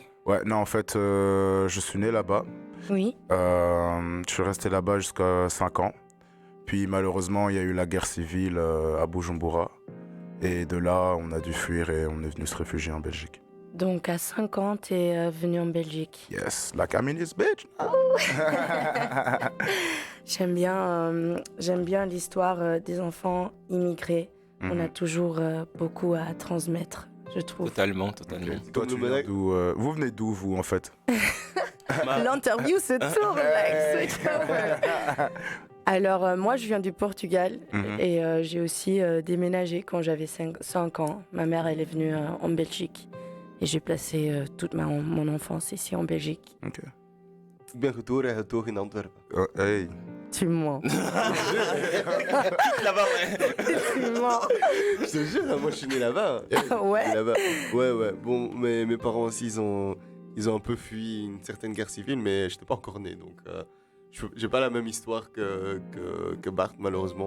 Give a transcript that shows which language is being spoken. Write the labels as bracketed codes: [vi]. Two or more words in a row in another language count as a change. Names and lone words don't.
[fr] Ouais, non, en fait, je suis né là-bas. Oui. Je suis resté là-bas jusqu'à 5 ans. Puis malheureusement, il y a eu la guerre civile à Bujumbura. Et de là, on a dû fuir et on est venu se réfugier en Belgique. Donc, à 5 ans, tu es venu en Belgique. [en] Yes, like I'm in this bitch. [fr] J'aime bien l'histoire des enfants immigrés. On a toujours beaucoup à transmettre, je trouve. Totalement. Okay. Toi, tu viens d'où vous venez d'où, vous, en fait? L'interview se tourne, [en] like, switch over. [fr] Alors, moi, je viens du Portugal et j'ai aussi déménagé quand j'avais 5 ans. Ma mère, elle est venue en Belgique et j'ai placé toute mon enfance ici en Belgique. Ok. [nl] Ik ben getogen in Antwerpen. [fr] Hey. Tu mens. Là-bas, ouais. Tu mens. Je te jure, moi je suis né là-bas. Ouais. Là-bas. Ouais. Bon, mes parents aussi, ils ont un peu fui une certaine guerre civile, mais j'étais pas encore né, donc j'ai pas la même histoire que Bart, malheureusement.